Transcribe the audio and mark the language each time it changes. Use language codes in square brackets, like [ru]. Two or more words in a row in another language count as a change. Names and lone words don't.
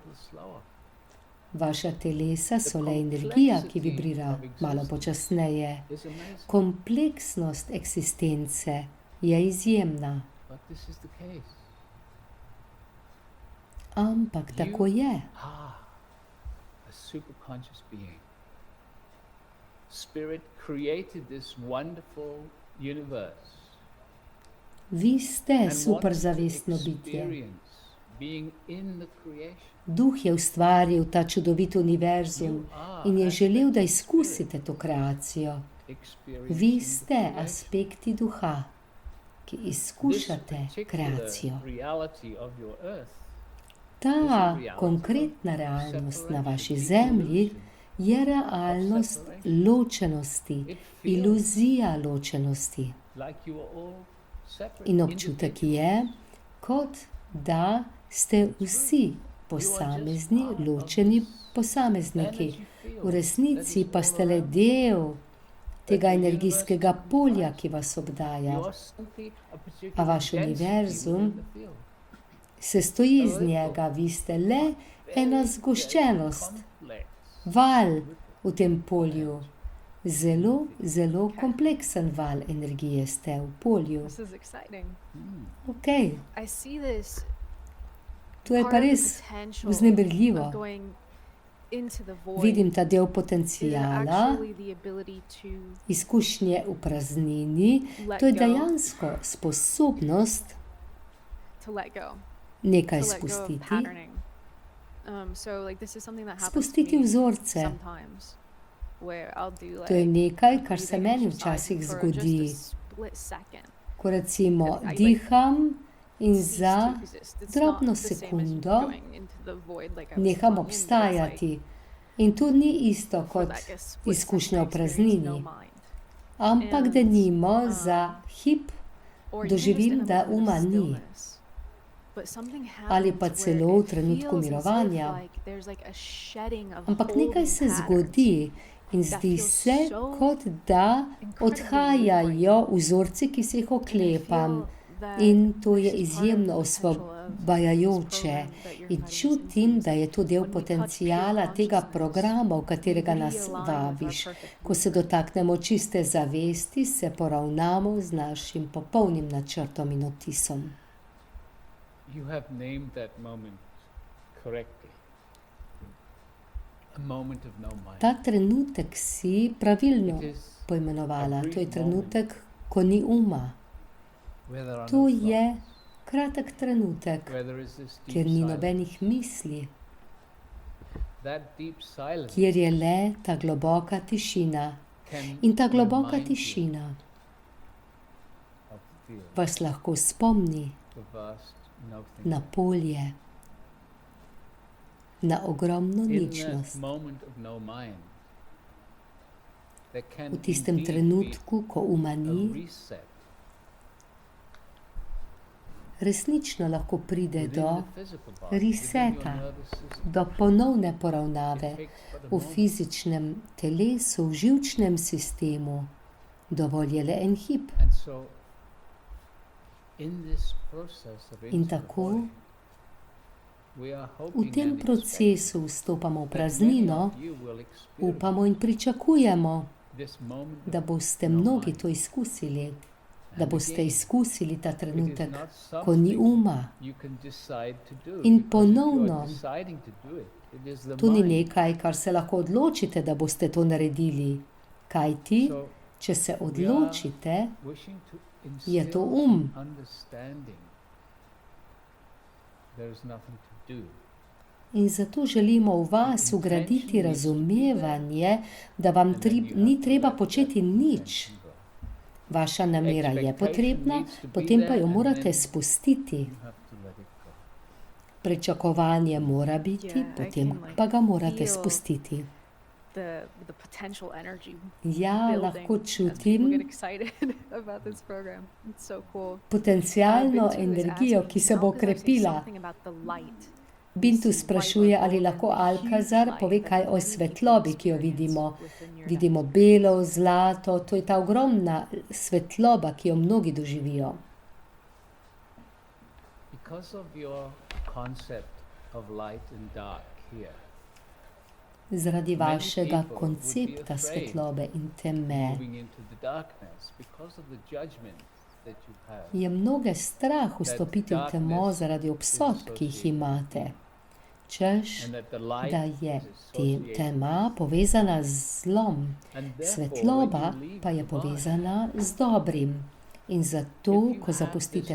[sl] Vaša telesa so le energija, ki vibrira malo počasneje. Kompleksnost eksistence je izjemna. Ampak tako je. [en] superconscious being. Spirit created this wonderful universe [sl] Vi ste [en] and wants to [sl] superzavestno bitje. [en] experience being in the creation. [sl] Duh je ustvaril ta čudovit univerzum [en] You are [sl] in je želel, da [en] aspects of [sl] izkusite to kreacijo. [en] experiencing [sl] Vi [en] the [sl] ste [en] creation. [sl] aspekti duha, ki [en] This [sl] izkušate [en] particular [sl] kreacijo. [en] reality of your earth [sl] Ta konkretna realnost na vaši zemlji je realnost ločenosti, iluzija ločenosti. [en] like you are all separate [sl] In občutek je, kot da ste vsi posamezni, ločeni posamezniki. V resnici pa ste le del tega energijskega polja, ki vas obdaja. A vaš univerzum se stoji iz njega, vi ste le ena zgoščenost, val v tem polju. Zelo, zelo kompleksen val energije ste v polju. [en] This is exciting. Ok, I see this [sl] to je pa [en] part of the [sl] res [en] potential [sl] vznemirljivo. [en] of going into the void [sl] Vidim ta del [en] is [sl] potencijala, [en] actually the ability to [sl] izkušnje v praznini, [en] let [sl] to je [en] go, [sl] dejansko sposobnost [en] let go, [sl] nekaj [en] to let go of [sl] spustiti, [en] patterning. So like this is something that happens to [sl] spustiti [en] me [sl] vzorce. [en] sometimes, where I'll do [sl] To je [en] like [sl] nekaj, kar se [en] breathing [sl] meni [en] exercises [sl] včasih [en] for just a [sl] zgodi, [en] split second. [sl] ko recimo [en] I like [sl] diham in [en] cease [sl] za [en] to exist. It's [sl] drobno [en] not the same as [sl] sekundo [en] going into the void like I was [sl] neham [en] going in, but it's like [sl] obstajati. In to ni isto [en] for [sl] kot [en] like a split [sl] izkušnja v [en] second experience, no [sl] praznini, [en] mind. [sl] ampak [en] And, [sl] denimo za hip [en] Or even just [sl] doživim, [en] in a [sl] da [en] moment of [sl] uma ni. [en] stillness. But something [sl] Ali pa [en] happens where [sl] celo v [en] it [sl] trenutku [en] feels as if, [sl] mirovanja. [en] like, there's like a shedding of [sl] Ampak nekaj [en] holding [sl] se [en] patterns. [sl] zgodi in [en] that [sl] zdi [en] feels [sl] se, [en] so [sl] kot da [en] incredibly [sl] odhajajo vzorci, ki se jih [en] And I [sl] oklepam. [en] feel that [sl] In to je [en] this is part of the [sl] izjemno [en] potential of [sl] osvobajajoče. [en] this program that you're [sl] In [en] inviting us [sl] čutim, [en] into. [sl] da je to del [en] When we touch [sl] potencijala [en] pure [sl] tega [en] consciousness, [sl] programa, v katerega [en] we [sl] nas [en] realign with our [sl] vabiš. [en] perfect [sl] Ko se [en] blueprint. [sl] dotaknemo čiste zavesti, se poravnamo z našim popolnim načrtom in odtisom. [en] You have named that moment correctly. A moment of no mind. [sl] Ta trenutek si pravilno [en] It is [sl] poimenovala. To je trenutek, ko ni uma. [en] where there are [sl] To [en] no [sl] je [en] thoughts, [sl] kratek trenutek, [en] where there is this deep [sl] kjer ni [en] silence. [sl] nobenih misli, [en] That deep silence [sl] kjer je le ta globoka tišina. [en] can [sl] In ta globoka [en] remind you [sl] tišina [en] of the field, [sl] vas lahko spomni [en] the vast nothing. [sl] na polje, na ogromno [en] In that [sl] ničnost. [en] moment of no mind, there can [sl] V tistem [en] indeed [sl] trenutku, ko uma [en] be a [sl] ni, [en] reset [sl] resnično lahko pride [en] within [sl] do [en] the physical body, within your [sl] reseta, [en] nervous system. [sl] do ponovne [en] It [sl] poravnave [en] takes but a [sl] v [en] moment. [sl] fizičnem telesu, v živčnem sistemu. Dovolj je le en hip. [en] And so, in this process of [sl] In [en] into the [sl] tako [en] void, we are [sl] v [en] hoping [sl] tem [en] and [sl] procesu vstopamo v [en] expecting that many [sl] praznino, [en] of you will experience [sl] upamo in pričakujemo, [en] this moment [sl] da [en] of [sl] boste [en] no [sl] mnogi [en] mind. [sl] to izkusili, da [en] And [sl] boste [en] again, [sl] izkusili ta [en] it is [sl] trenutek, [en] not [sl] ko ni [en] something [sl] uma. [en] you can decide to do, [sl] In [en] because if you are [sl] ponovno, [en] deciding to do it, it is the [sl] To ni [en] mind. [sl] nekaj, kar se lahko odločite, da boste to naredili. Kaj ti, [en] So, [sl] če se odločite, [en] wishing to [sl] je to [en] instill understanding, there is nothing to do. [sl] in zato želimo v vas ugraditi razumevanje, da vam [en] And then you have [sl] ni [en] to [sl] treba [en] let [sl] početi [en] that [sl] nič. [en] intention go. [sl] Vaša namera je [en] Expectation [sl] potrebna, [en] needs to be [sl] potem pa [en] there [sl] jo [en] and [sl] morate [en] then [sl] spustiti. [en] You have to let it go. [sl] Pričakovanje mora biti, [en] Yeah, I [sl] potem [en] can, like, [sl] pa ga morate [en] feel [sl] spustiti. [en] The potential energy [sl] Ja, [en] building [sl] lahko [en] as people get [sl] čutim [en] excited about this program. It's so cool. [sl] potencialno [en] Bintu is [sl] energijo, [en] asking [sl] ki se bo [en] how does there say [sl] krepila. [en] something about the light? [sl] Bintu sprašuje, ali lahko Alkazar pove kaj o svetlobi, ki jo vidimo. Vidimo belo, zlato, to je ta ogromna svetloba, ki jo mnogi doživijo. [en] Because of your concept of light and dark here, [sl] Zaradi [en] Many [sl] vašega [en] people would be [sl] koncepta [en] afraid [sl] svetlobe in teme [en] moving into the darkness, because of the judgment that you have. [sl] je mnoge strah vstopiti v temo zaradi obsodb, ki jih imate. češ, [en] and that the light [sl] da je [en] is associated [sl] tema [en] with [sl] povezana z zlom, [en] and therefore, [sl] svetloba [en] when you leave [sl] pa je [en] the body, [sl] povezana z dobrim. In zato, [en] if you [sl] ko [en] have [sl] zapustite